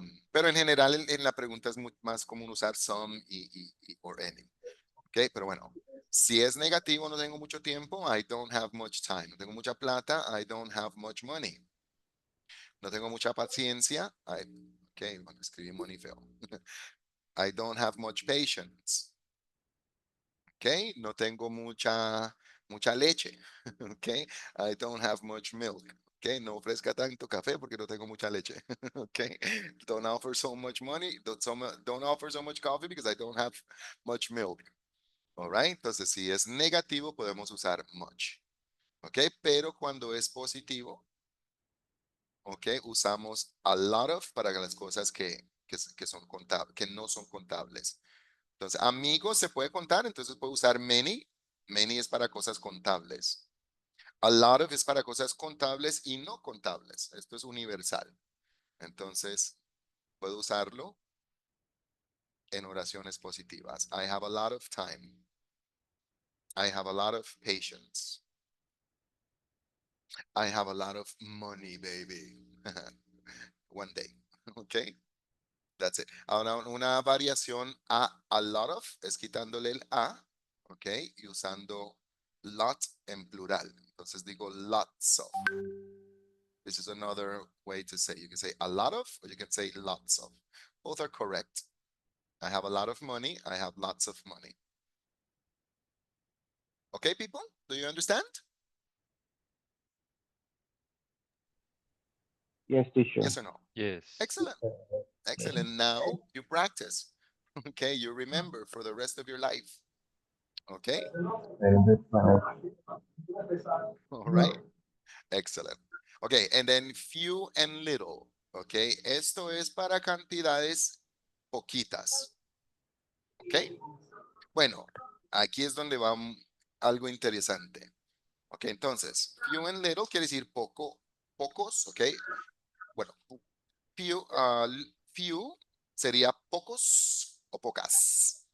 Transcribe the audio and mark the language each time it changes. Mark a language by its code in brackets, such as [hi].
[es] Pero en general en la pregunta es más común usar some y or any. Ok, pero bueno, si es negativo, no tengo mucho tiempo, [en] I don't have much time. [es] No tengo mucha plata, [en] I don't have much money. [es] No tengo mucha paciencia, ok, bueno, escribí money feo. [en] I don't have much patience. [es] Ok, no tengo mucha leche. Ok, [en] I don't have much milk. [es] Ok, no ofrezca tanto café porque no tengo mucha leche. [en] Ok, don't offer so much money, don't offer so much coffee because I don't have much milk. [es] Alright, entonces si es negativo podemos usar much. Ok, pero cuando es positivo, ok, usamos a lot of para las cosas que son contables, que no son contables. Entonces, amigos se puede contar, entonces puedo usar many. Many es para cosas contables. A lot of es para cosas contables y no contables. Esto es universal. Entonces, puedo usarlo en oraciones positivas. [en] I have a lot of time. I have a lot of patience. I have a lot of money, baby. One day. Okay. That's it. [es] Ahora una variación a lot of es quitándole el a, ok, y usando lot en plural. Entonces digo lots of. [en] This is another way to say. You can say a lot of, or you can say lots of. Both are correct. I have a lot of money. I have lots of money. Okay, people? Do you understand? Yes, teacher. Yes or no? Yes. Excellent. Excellent. Now you practice. Okay, you remember for the rest of your life. Okay, And this one all right. Excellent. Okay, and then few and little. [es] Okay, esto es para cantidades poquitas. Okay, bueno, aquí es donde va algo interesante. Ok, entonces, few and little quiere decir poco, pocos, ok. Bueno, few sería pocos o pocas.